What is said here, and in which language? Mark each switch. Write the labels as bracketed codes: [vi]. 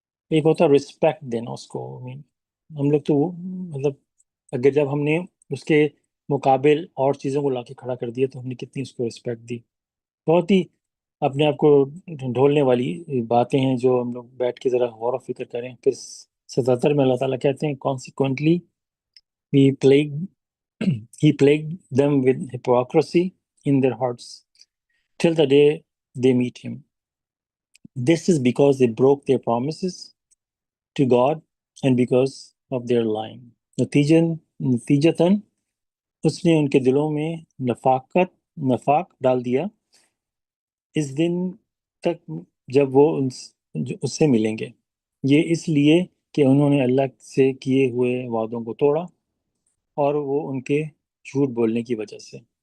[ur] ایک ہوتا ہے رسپیکٹ دینا اس کو. ہم لوگ تو مطلب اگر جب ہم نے اس کے مقابل اور چیزوں کو لا کے کھڑا کر دیا تو ہم نے کتنی اس کو رسپیکٹ دی. بہت ہی اپنے آپ کو ڈھولنے والی باتیں ہیں جو ہم لوگ بیٹھ کے ذرا غور و فکر کریں. پھر 77 میں اللہ تعالیٰ کہتے ہیں [en] consequently he plagued them with hypocrisy in their hearts till the day they meet him. This is because they broke their promises to God and because of their lying. [ur] نتیجتاً اس نے ان کے دلوں میں نفاق ڈال دیا اس دن تک جب وہ اس سے ملیں گے. یہ اس لیے کہ انہوں نے اللہ سے کیے ہوئے وعدوں کو توڑا اور وہ ان کے جھوٹ بولنے کی وجہ سے.